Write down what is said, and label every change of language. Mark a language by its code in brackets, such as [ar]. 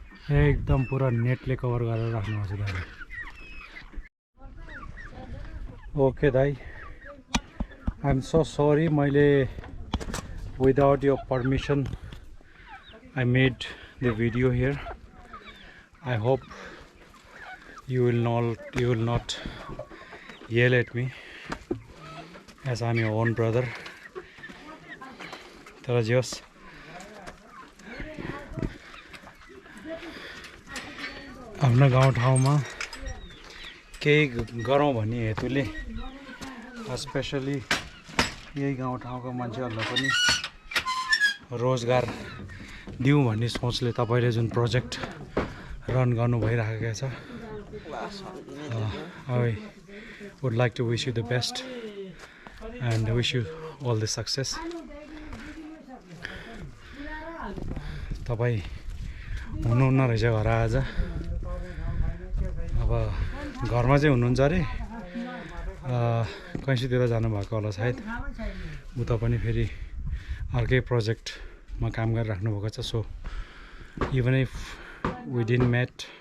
[ne] एकदम पुरा नेटले कभर गरेर राख्नु भएको छ दाइले। [en] Okay दाइ, I am so sorry, मैले without your permission I made the video here. I hope you will not yell at me, as I'm your own brother. [ne] तर जे होस् आफ्नो गाउँठाउँमा केही गरौँ भन्ने हेतुले स्पेसली यही गाउँठाउँको मान्छेहरूलाई पनि रोजगार दिउँ भन्ने सोचले तपाईँले जुन प्रोजेक्ट रन गर्नु भइराखेको छ [en] I would like to wish you the best and wish you all the success. [ne] तपाईँ हुनुहुन्न रहेछ घर आज अब घरमा चाहिँ हुनुहुन्छ अरे कैँसीतिर जानुभएको होला सायद उता पनि फेरि अर्कै प्रोजेक्टमा काम गरिराख्नु भएको छ [en] so even if we didn't meet